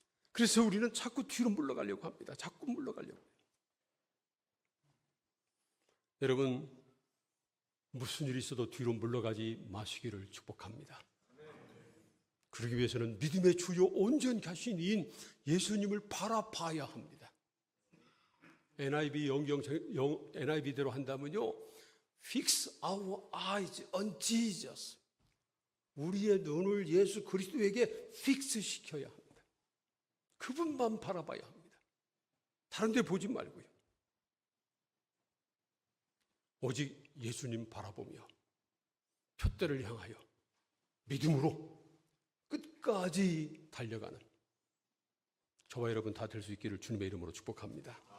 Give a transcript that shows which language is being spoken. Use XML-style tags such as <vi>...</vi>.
<ko>그래서 우리는 자꾸 뒤로 물러가려고 합니다. 자꾸 물러가려고. 여러분, 무슨 일이 있어도 뒤로 물러가지 마시기를 축복합니다. 그러기 위해서는 믿음의 주요 온전히 하신 이인 예수님을 바라봐야 합니다. NIV대로 한다면요,</ko> <en>Fix our eyes on Jesus.</en> <ko>우리의 눈을 예수 그리스도에게 픽스 시켜야 합니다. 그분만 바라봐야 합니다. 다른 데 보지 말고요. 오직 예수님 바라보며 표대를 향하여 믿음으로 끝까지 달려가는 저와 여러분 다 될 수 있기를 주님의 이름으로 축복합니다.</ko>